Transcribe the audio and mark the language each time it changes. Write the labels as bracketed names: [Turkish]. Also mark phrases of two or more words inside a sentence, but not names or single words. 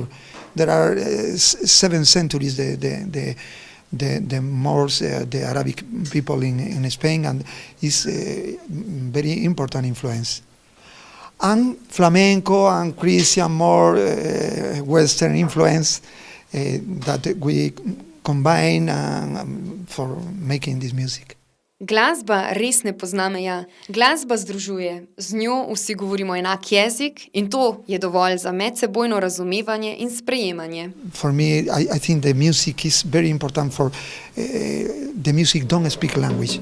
[English] There are 7 centuries the Moors, the Arabic people in Spain, and is a very important influence. And flamenco and Christian, more Western influence that we combine for making this music. [Slovenian] Glasba res ne pozna meja. Glasba združuje. Z njo vsi govorimo enak jezik in to je dovolj za medsebojno razumevanje in sprejemanje. [English] For me, I think the music is very important for the music don't speak language.